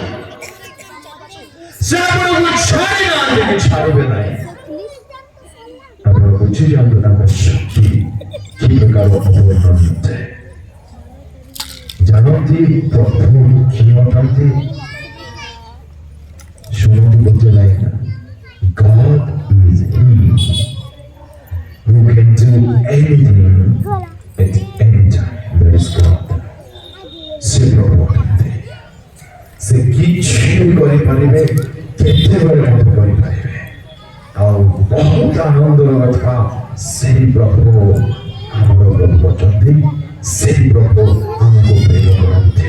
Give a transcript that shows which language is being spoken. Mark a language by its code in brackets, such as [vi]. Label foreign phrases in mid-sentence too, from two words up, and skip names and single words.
[or] ସେ ଆପଣଙ୍କୁ ଛାଡ଼ି ନାହାନ୍ତି କି ଛାଡ଼ିବେ ନାହିଁ। ଆପଣ ବୁଝିଯାଆନ୍ତୁ ତାଙ୍କ ଶକ୍ତି କି ପ୍ରକାର ଅବର୍ଣ୍ଣନୀୟ। ଜାଣନ୍ତି ପ୍ରଭୁ କିଏ ଅଟନ୍ତି? ଶୁଣନ୍ତୁ ବୁଝେ ନାହିଁ ନା, [en] God is He who can do anything at any time. That is God. [or] ସେ ପ୍ରଭୁ ଅଟନ୍ତି। ସେ କିଛି ବି କରିପାରିବେ, କେତେବେଳେ ମଧ୍ୟ କରିପାରିବେ। ଆଉ ବହୁତ ଆନନ୍ଦର କଥା, ସେହି ପ୍ରଭୁ ଆମର ପ୍ରଭୁ ଅଛନ୍ତି। ସେହି ପ୍ରଭୁ ଆମକୁ ପ୍ରେମ କରନ୍ତି।